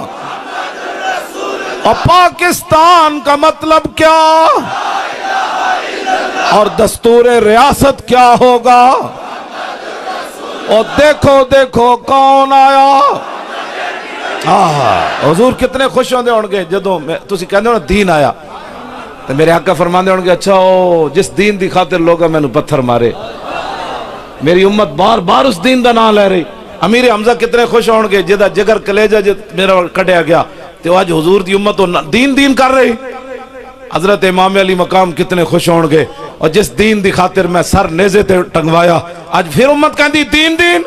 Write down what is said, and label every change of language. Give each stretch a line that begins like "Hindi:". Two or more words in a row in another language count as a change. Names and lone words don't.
Urdu: اور پاکستان کا مطلب کیا اور دستور ریاست کیا ہوگا؟ اور دیکھو دیکھو کون آیا.
Punjabi: حضور کتنے خوش ہوندے ہونگے جدوں تسی کہندے ہو دین آیا تو میرے آقا فرماندے ہونگے اچھا او جس دین دی خاطر لوگا میں نو پتھر مارے. میری امت بار بار اس دین دا نام لے رہی. امیر حمزہ کتنے خوش ہونگے جدا جگر کلیجہ میرا کٹیا گیا تو آج حضور دی امت دین دین کر رہی. حضرت امام علی مقام کتنے خوش ہونگے اور جس دین دی خاطر میں سر نیزے تے ٹنگوایا آج پھر امت کہندی دین دین.